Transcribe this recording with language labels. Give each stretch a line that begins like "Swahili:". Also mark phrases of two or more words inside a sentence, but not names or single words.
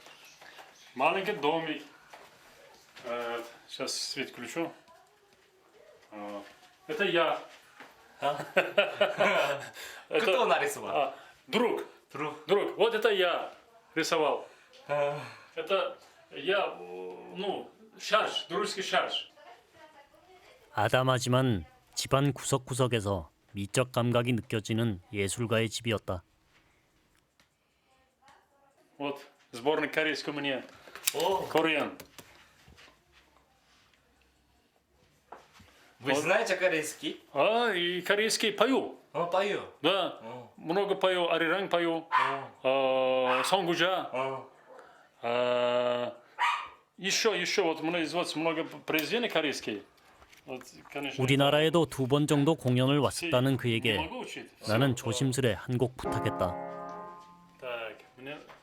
Russian: Маленький домик. Сейчас свет включу. Это я. Кто нарисовал? Друг. Друг. Вот это я рисовал. Это я, шарж, дружеский шарж.
Korean: 아담하지만 집안 구석구석에서 미적 감각이 느껴지는 예술가의 집이었다.
Russian: Вот сборник корейского мне. Кореян. Вы знаете корейский? И корейский пою. Пою. Да. Много пою, ариранг пою. Сонгуджа. Еще вот много произведений корейских. Вот, конечно.
Korean: 우리나라에도 2번 정도 공연을 왔었다는
Russian: Не
Korean: 그에게
Russian: могу учить.
Korean: 나는 조심스레 한 곡 부탁했다.
Russian: Так, мне...